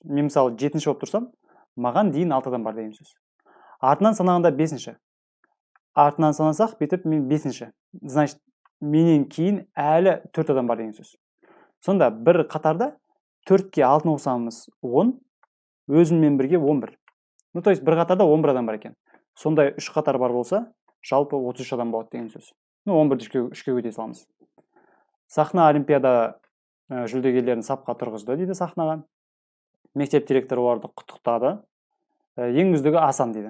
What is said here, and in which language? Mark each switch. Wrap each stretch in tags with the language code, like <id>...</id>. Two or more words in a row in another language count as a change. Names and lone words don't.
<kk>Мен мысалы жетінші болып тұрсам, маған дейін 6-дан бар деген сөз. Артынан санағанда 5-ші. Артынан санасақ, бетіп мен 5-ші. Значит, менен кейін әлі 4 адам бар деген сөз. Сонда бір қатарда 4-ке 6-ны қосамыз 10, өзіммен бірге 11.</kk> <ru>Ну, то есть</ru> <kk>бір қатарда 11 адам бар екен. Сондай 3 қатар бар болса, жалпы 33 адам болады деген сөз. Ну, 11-ді 3-ке көтей саламыз. Сахна олимпиада жүлдегерлерін сапқа тұрғызды дейді сахнаға. Мектеп директоры оларды құттықтады. Ең үздігі Асан дейді.</kk>